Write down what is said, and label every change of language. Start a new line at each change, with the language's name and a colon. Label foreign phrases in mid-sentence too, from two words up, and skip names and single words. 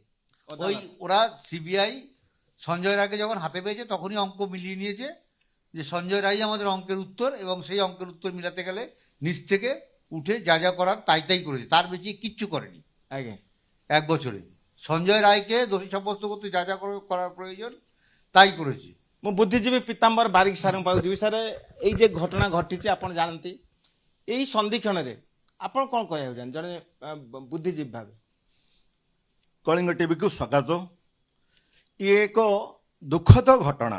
Bangla: ওই ওরা সিবিআই সঞ্জয় রায়কে যখন হাতে পেয়েছে তখনই অঙ্ক মিলিয়ে নিয়েছে যে সঞ্জয় রায় আমাদের অঙ্কের উত্তর, এবং সেই অঙ্কের উত্তর মিলাতে গেলে নিচ থেকে উঠে যা যা করার তাই করেছে, তার বেশি কিচ্ছু করেনি। আগে এক বছরে সঞ্জয় রায়কে দোষী সাব্যস্ত করতে যা যা করার প্রয়োজন তাই করেছে।
Odia: ମୁଁ ବୁଦ୍ଧିଜୀବୀ ପୀତାମ୍ବର ବାରିକ ସାର୍ଙ୍କୁ ପାଉଛି। ବିଷୟରେ ଏଇ ଯେ ଘଟଣା ଘଟିଛି ଆପଣ ଜାଣନ୍ତି, ଏଇ ସନ୍ଧିକ୍ଷଣରେ ଆପଣ କ'ଣ କହିବାକୁ ଚାହାନ୍ତି ଜଣେ ବୁଦ୍ଧିଜୀବୀ ଭାବେ? କଳିଙ୍ଗ ଟିଭିକୁ ସ୍ୱାଗତ। ଇଏ ଏକ ଦୁଃଖଦ ଘଟଣା।